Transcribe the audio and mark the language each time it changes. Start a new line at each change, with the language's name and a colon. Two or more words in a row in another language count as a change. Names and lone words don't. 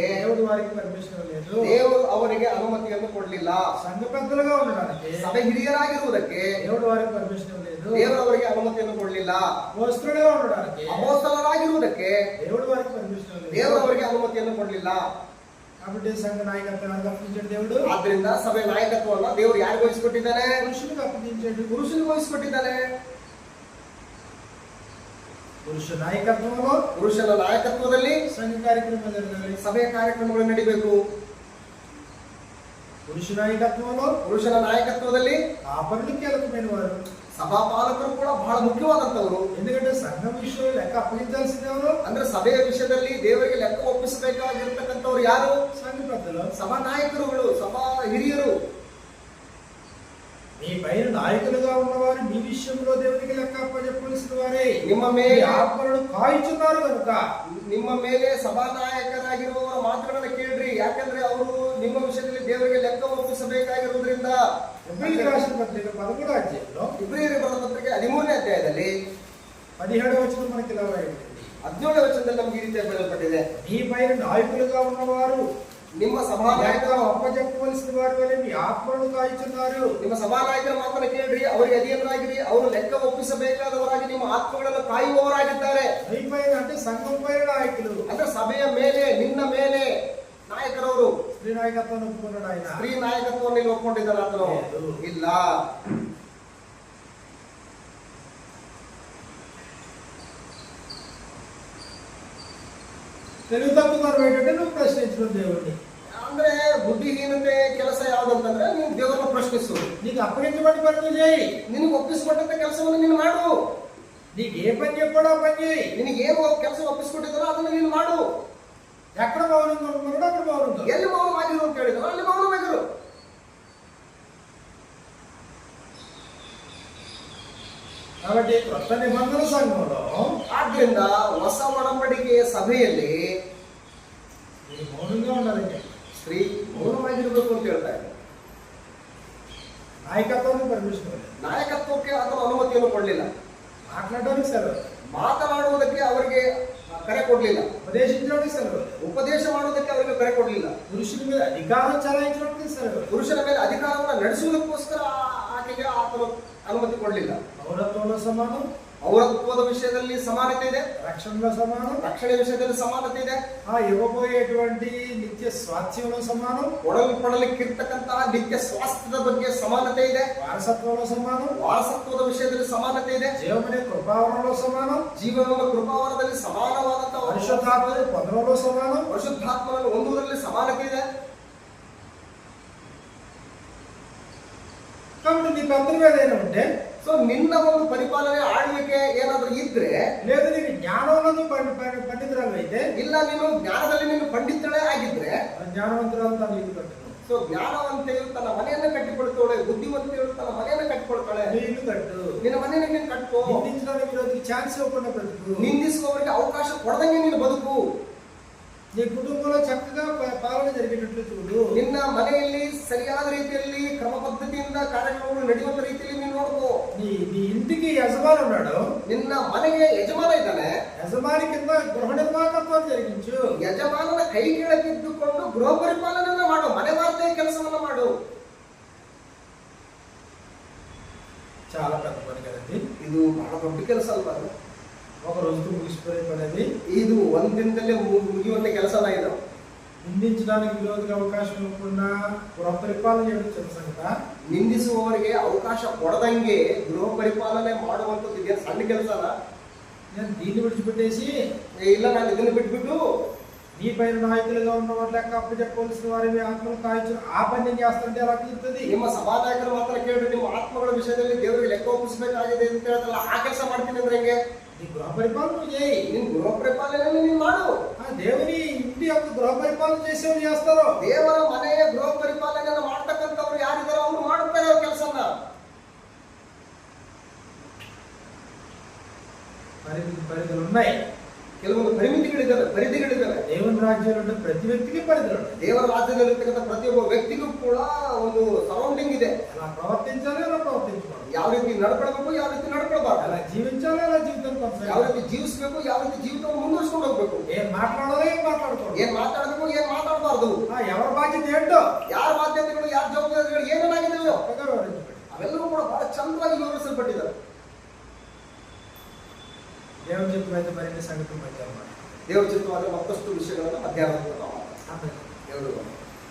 Telugu: దేవుడు వారికి పర్మిషన్ లేదు.
Kannada: ದೇವರು ಅವರಿಗೆ ಅನುಮತಿಯನ್ನು ಕೊಡಲಿಲ್ಲ.
Telugu: సంఘ పెద్దలుగా ఉండడానికి
Kannada: ಸಭೆ ಹಿರಿಯರಾಗಿರುವುದಕ್ಕೆ
Telugu: దేవుడు వారికి పర్మిషన్ లేదు.
Kannada: ದೇವರು ಅವರಿಗೆ ಅನುಮತಿಯನ್ನು ಕೊಡಲಿಲ್ಲ.
Telugu: అపోస్తలులుగా ఉండడానికి
Kannada: ಅಪೊಸ್ತಲರಾಗಿರುವುದಕ್ಕೆ
Telugu: దేవుడు వారికి పర్మిషన్ లేదు.
Kannada: ದೇವರು ಅವರಿಗೆ ಅನುಮತಿಯನ್ನು ಕೊಡಲಿಲ್ಲ.
Telugu: కాబట్టి సంఘ నాయకత్వాన్ని అప్పగించాడు దేవుడు.
Kannada: ಆದ್ರಿಂದ ಸಭೆ ನಾಯಕತ್ವವನ್ನು ದೇವರು ಯಾರಿಗೆ ವಹಿಸಿಕೊಟ್ಟಿದ್ದಾನೆ?
Telugu: పురుషులకు అప్పగించాడు.
Kannada: ಪುರುಷನಿಗೆ ವಹಿಸಿಕೊಟ್ಟಿದ್ದಾನೆ.
Telugu: పురుష నాయకత్వంలో
Kannada: ಪುರುಷನ ನಾಯಕತ್ವದಲ್ಲಿ
Telugu: సంఘ కార్యక్రమాలు జరగాలి.
Kannada: ಸಭೆಯ ಕಾರ್ಯಕ್ರಮಗಳು ನಡೀಬೇಕು.
Telugu: పురుష నాయకత్వంలో
Kannada: ಪುರುಷನ ನಾಯಕತ್ವದಲ್ಲಿ
Telugu: కాపరులు కీలకమైన వారు.
Kannada: ಸಭಾಪಾಲಕರು ಕೂಡ ಬಹಳ ಮುಖ್ಯವಾದಂತವರು.
Telugu: ఎందుకంటే సంఘం విషయంలో లెక్క అప్పగించాల్సింది ఎవరు?
Kannada: ಅಂದ್ರೆ ಸಭೆಯ ವಿಷಯದಲ್ಲಿ ದೇವರಿಗೆ ಲೆಕ್ಕ ಒಪ್ಪಿಸಬೇಕಾಗಿರ್ತಕ್ಕಂಥವ್ರು ಯಾರು?
Telugu: సంఘ పెద్దలు,
Kannada: ಸಭಾ ನಾಯಕರುಗಳು, ಸಭಾ ಹಿರಿಯರು.
Telugu: మీ పైన నాయకులుగా ఉన్నవారు మీ విషయంలో దేవునికి లెక్క అప్పచెప్పవలసిన వారే.
Kannada: ನಿಮ್ಮ ಮೇಲೆ
Telugu: ఆత్మలను కాయిచున్నారు కనుక
Kannada: ನಿಮ್ಮ ಮೇಲೆ ಸಭಾ ನಾಯಕರಾಗಿರುವವರ ಮಾತುಗಳನ್ನು ಕೇಳ್ರಿ. ಯಾಕಂದ್ರೆ ಅವರು ನಿಮ್ಮ ವಿಷಯದಲ್ಲಿ ದೇವರಿಗೆ ಲೆಕ್ಕ ಒಪ್ಪಿಸಬೇಕಾಗಿರುವುದರಿಂದ.
Telugu: ఎబ్రియులకు రాసిన పత్రిక 13వ అధ్యాయంలో
Kannada: ಇಬ್ರಿಯರಿಗೆ ಬರೆದ ಪತ್ರಿಕೆ 13ನೇ ಅಧ್ಯಾಯದಲ್ಲಿ
Telugu: 17వ వచనం మనకి ఇలా రాయబడింది.
Kannada: 17ನೇ ವಚನದಲ್ಲಿ ನಮಗೆ ಈ ರೀತಿ ಬರೆಯಲ್ಪಟ್ಟಿದೆ.
Telugu: మీ పైన నాయకులుగా ఉన్నవారు
Kannada: ನಿಮ್ಮ ಸಭಾ ನಾಯಕರು
Telugu: అప్పచెప్పవలసిన వారి వలె మీ ఆత్మలను కాయిచున్నారు.
Kannada: ನಿಮ್ಮ ಸಭಾ ನಾಯಕರ ಮಾತನ್ನು ಕೇಳ್ರಿ. ಅವರಿಗೆ ಅಧೀನರಾಗಿರಿ. ಅವರು ಲೆಕ್ಕ ಒಪ್ಪಿಸಬೇಕಾದವರಾಗಿ ನಿಮ್ಮ ಆತ್ಮಗಳನ್ನು ಕಾಯುವವರಾಗಿದ್ದಾರೆ.
Telugu: మీ పైన అంటే సంఘం పైన నాయకులు.
Kannada: ಅಂದ್ರೆ ಸಭೆಯ ಮೇಲೆ, ನಿನ್ನ ಮೇಲೆ ನಾಯಕರವರು.
Telugu: స్త్రీ నాయకత్వాన్ని ఒప్పుకున్నాడు ఆయన.
Kannada: ಸ್ತ್ರೀ ನಾಯಕತ್ವವನ್ನು ಇಲ್ಲಿ ಒಪ್ಕೊಂಡಿದ್ದಾರೆ ಆತನು? ಇಲ್ಲ.
Telugu: తెలుగు తక్కువ ఏంటంటే నువ్వు ప్రశ్నించడం దేవుడిని.
Kannada: ಅಂದ್ರೆ ಬುದ್ಧಿಹೀನತೆ ಕೆಲಸ ಯಾವ್ದಂತಂದ್ರೆ ನೀನು ದೇವರನ್ನ ಪ್ರಶ್ನಿಸು.
Telugu: నీకు అప్పగించబడి పని నువ్వు చేయి.
Kannada: ನಿನಗೆ ಒಪ್ಪಿಸಿಕೊಟ್ಟಂತ ಕೆಲಸವನ್ನು ನೀನು ಮಾಡು.
Telugu: నీకు ఏ పని చెప్పాడో ఆ పని చేయి.
Kannada: ನಿನಗೆ ಏನು ಕೆಲಸ ಒಪ್ಪಿಸಿಕೊಟ್ಟಿದ್ದಾರೋ ಅದನ್ನು ನೀನು ಮಾಡು.
Telugu: ఎక్కడ మౌనంగా ఉంటున్నాడో అక్కడ మౌనంగా.
Kannada: ಎಲ್ಲಿ ಮೌನವಾಗಿರು ಅಂತ ಹೇಳಿದ್ರು ಅಲ್ಲಿ ಮೌನವಾಗಿರು.
Telugu: కాబట్టి కొత్త నిబంధన సంఘంలో
Kannada: ಆದ್ರಿಂದ ಹೊಸ ಒಡಂಬಡಿಕೆಯ ಸಭೆಯಲ್ಲಿ
Telugu: మీరు మౌనంగా ఉండాలండి.
Kannada: ಸ್ತ್ರೀ ಮೌನವಾಗಿರ್ಬೇಕು ಅಂತ ಹೇಳ್ತಾರೆ.
Telugu: నాయకత్వానికి పర్మిషన్ ఇవ్వలేదు.
Kannada: ನಾಯಕತ್ವಕ್ಕೆ ಅಥವಾ ಅನುಮತಿಯನ್ನು ಕೊಡಲಿಲ್ಲ.
Telugu: మాట్లాడడానికి సెలవు,
Kannada: ಮಾತನಾಡುವುದಕ್ಕೆ ಅವರಿಗೆ ಕರೆ ಕೊಡಲಿಲ್ಲ.
Telugu: ఉపదేశించడానికి సెలవు,
Kannada: ಉಪದೇಶ ಮಾಡುವುದಕ್ಕೆ ಅವರಿಗೆ ಕರೆ ಕೊಡಲಿಲ್ಲ.
Telugu: పురుషుల మీద అధికారం చలాయించడానికి సెలవు,
Kannada: ಪುರುಷನ ಮೇಲೆ ಅಧಿಕಾರವನ್ನು ನಡೆಸುವುದಕ್ಕೋಸ್ಕರ ಆಕೆಗೆ ಆತನು ಅನುಮತಿ ಕೊಡಲಿಲ್ಲ.
Telugu: పౌరత్వంలో సమానం,
Kannada: ಪೌರತ್ವದ ವಿಷಯದಲ್ಲಿ ಸಮಾನತೆ ಇದೆ.
Telugu: రక్షణలో సమానం,
Kannada: ರಕ್ಷಣೆ ವಿಷಯದಲ್ಲಿ ಸಮಾನತೆ ಇದೆ.
Telugu: ఇవ్వబోయేటువంటి నిత్య స్వాస్థ్యంలో సమానం,
Kannada: ಕೊಡಲಿಕ್ಕಿರ್ತಕ್ಕಂತಹ ನಿತ್ಯ ಸ್ವಾಸ್ಥ್ಯದ ಬಗ್ಗೆ ಸಮಾನತೆ ಇದೆ.
Telugu: వారసత్వంలో సమానం,
Kannada: ವಾರಸತ್ವದ ವಿಷಯದಲ್ಲಿ ಸಮಾನತೆ ಇದೆ.
Telugu: జీవమనే కృపావరంలో సమానం,
Kannada: ಜೀವನದ ಕೃಪಾವರದಲ್ಲಿ ಸಮಾನವಾದಂತಹ
Telugu: పరిశుద్ధాత్మని పొందడంలో సమానం,
Kannada: ಪರಿಶುದ್ಧಾತ್ಮನನ್ನು ಹೊಂದುವುದರಲ್ಲಿ ಸಮಾನತೆ ಇದೆ.
Telugu: కాబట్టి నీ పెద్దలు ఏదైనా ఉంటే,
Kannada: ಸೊ ನಿನ್ನ ಒಂದು ಪರಿಪಾಲನೆ ಆಳ್ವಿಕೆ ಏನಾದ್ರೂ ಇದ್ರೆ,
Telugu: లేదు నీకు జ్ఞానంలో పండితురాలు అయితే,
Kannada: ಇಲ್ಲ ನೀನು ಜ್ಞಾನದಲ್ಲಿ ನೀನು ಪಂಡಿತಳೇ ಆಗಿದ್ರೆ, ಜ್ಞಾನವಂತರಾలు ತಾನು ಇದ್ದು ಕಟ್ಟನು. ಸೊ ಜ್ಞಾನವಂತೆಯು ತನ್ನ ಮನೆಯನ್ನು ಕಟ್ಟಿಕೊಳ್ತಾಳೆ, ಬುದ್ಧಿವಂತೆಯು ತನ್ನ ಮನೆಯನ್ನು ಕಟ್ಟಿಕೊಳ್ತಾಳೆ.
Telugu: ఇల్లు కట్టు,
Kannada: ನಿನ್ನ ಮನೆಯನ್ನು ನೀನು ಕಟ್ಕೋ.
Telugu: నిందించడానికి విరోధికి ఛాన్స్ ఇవ్వకుండా బ్రతుకు,
Kannada: ನಿಂದಿಸುವವರಿಗೆ ಅವಕಾಶ ಕೊಡದಂಗೆ ನೀನು ಬದುಕು.
Telugu: నీ కుటుంబంలో చక్కగా పాలన జరిగేటట్లు చూడు.
Kannada: ನಿನ್ನ ಮನೆಯಲ್ಲಿ ಸರಿಯಾದ ರೀತಿಯಲ್ಲಿ ಕ್ರಮ ಪದ್ಧತಿಯಿಂದ ಕಾರ್ಯಕ್ರಮಗಳು ನಡೆಯುವಂತ ರೀತಿಯಲ್ಲಿ ನೀನು ನೋಡ್ಕೋ.
Telugu: నీ ఇంటికి యజమాని ఉన్నాడు,
Kannada: ನಿನ್ನ ಮನೆಗೆ ಯಜಮಾನ ಇದ್ದಾನೆ.
Telugu: యజమాని కింద గృహ నిర్మాణత్వాన్ని జరిగించు.
Kannada: ಯಜಮಾನನ ಕೈ ಕೆಳಗಿದ್ದುಕೊಂಡು ಗೃಹ ಪರಿಪಾಲನೆಯನ್ನ ಮಾಡು, ಮನೆ ವಾರ್ತೆಯ ಕೆಲಸವನ್ನ ಮಾಡು.
Telugu: చాలా పెద్ద పని కదండి.
Kannada: ಇದು ಬಹಳ ದೊಡ್ಡ ಕೆಲಸ ಅಲ್ವಾ?
Telugu: ఒక రోజుతో ముగిసిపోయే పని అది.
Kannada: ಇದು ಒಂದಿನದಲ್ಲೇ ಮುಗಿಯುವಂತ ಕೆಲಸನ ಇದು.
Telugu: నిందించడానికి విరోధిగా అవకాశం ఇవ్వకుండా గృహ పరిపాలన చేయడం చిన్న సంగత.
Kannada: ನಿಂದಿಸುವವರಿಗೆ ಅವಕಾಶ ಕೊಡದಂಗೆ ಗೃಹ ಪರಿಪಾಲನೆ ಮಾಡುವಂತದ್ದು ಇದೇನು ಸಣ್ಣ ಕೆಲಸನ?
Telugu: నేను దీన్ని విడిచిపెట్టేసి,
Kannada: ಇಲ್ಲ ನಾನು ಇದನ್ನು ಬಿಟ್ಬಿಟ್ಟು
Telugu: నీ పైన నాయకులుగా ఉన్న వాళ్ళ లెక్క అప్పచెప్పవలసిన వారి మీ ఆత్మలు కాయచ్చు ఆ పని నేను చేస్తానంటే ఎలా కుదురుతుంది?
Kannada: ನಿಮ್ಮ ಸಭಾನಾಯಕರು ಮಾತ್ರ ಕೇಳ್ರಿ, ನಿಮ್ಮ ಆತ್ಮಗಳ ವಿಷಯದಲ್ಲಿ ದೇವರಿಗೆ ಲೆಕ್ಕ ಒಪ್ಪಿಸಬೇಕಾಗಿದೆ ಅಂತ ಹೇಳ್ತಲ್ಲ, ಆ ಕೆಲಸ ಮಾಡ್ತೀನಿ ಅಂದ್ರೆ ಹೆಂಗೆ?
Telugu: నీ గృహ పరిపాలన నువ్వు చేయి.
Kannada: ನಿನ್ ಗೃಹ ಪರಿಪಾಲನೆಯನ್ನು ನೀನು ಮಾಡು.
Telugu: ఆ దేవుని ఇంటి యొక్క గృహ పరిపాలన చేసేవాళ్ళు చేస్తారు.
Kannada: ದೇವರ ಮನೆಯ ಗೃಹ ಪರಿಪಾಲನೆಯನ್ನು ಮಾಡ್ತಕ್ಕಂಥವ್ರು ಯಾರಿದ್ದಾರೋ ಅವ್ರು ಮಾಡುತ್ತಾರೆ ಅವ್ರ ಕೆಲಸನ.
Telugu: పరిధులు ఉన్నాయి.
Kannada: ಕೆಲವೊಂದು ಪರಿಧಿಗಳಿದ್ದಾವೆ.
Telugu: దేవుని రాజ్యంలో ప్రతి వ్యక్తికి పరిధులు ఉన్నాయి.
Kannada: ದೇವರ ರಾಜ್ಯದಲ್ಲಿರ್ತಕ್ಕಂಥ ಪ್ರತಿಯೊಬ್ಬ ವ್ಯಕ್ತಿಗೂ ಕೂಡ ಒಂದು ಸರೌಂಡಿಂಗ್ ಇದೆ.
Telugu: ఎలా ప్రవర్తించాలి, ఎలా ప్రవర్తించకూడదు,
Kannada: ಯಾವ ರೀತಿ ನಡ್ಕೊಳ್ಬೇಕು, ಯಾವ ರೀತಿ ನಡ್ಕೊಳ್ಬಾರ್ದು,
Telugu: ఎలా జీవించాలి, ఎలా జీవితాన్ని
Kannada: ಯಾವ
Telugu: కొనసాగించాలి,
Kannada: ರೀತಿ ಜೀವಿಸಬೇಕು, ಯಾವ ರೀತಿ ಜೀವಿತವನ್ನು ಮುಂದುವರಿಸ್ಕೊಂಡು ಹೋಗ್ಬೇಕು,
Telugu: ఏం మాట్లాడాలో ఏం మాట్లాడకూడదు,
Kannada: ಏನ್ ಮಾತಾಡಬೇಕು, ಏನ್ ಮಾತಾಡಬಾರ್ದು,
Telugu: ఎవరి బాధ్యత ఏంటో
Kannada: ಯಾರ ಬಾಧ್ಯತೆಗಳು, ಯಾರ ಜವಾಬ್ದಾರಿಗಳು ಏನೇನಾಗಿದೆಯೋ
Telugu: చక్కగా వివరించబడింది.
Kannada: ಅವೆಲ್ಲವೂ ಕೂಡ ಬಹಳ ಚಂದವಾಗಿ ವಿವರಿಸಲ್ಪಟ್ಟಿದ್ದಾರೆ.
Telugu: దేవుని చిత్తమైతే మరిన్ని సంగతులు మధ్యాహ్నం
Kannada: ದೇವರ ಚಿತ್ತವಾದ ಮತ್ತಷ್ಟು ವಿಷಯಗಳನ್ನು ಮಧ್ಯಾಹ್ನದ
Telugu: ఆమె.
Kannada: ದೇವರು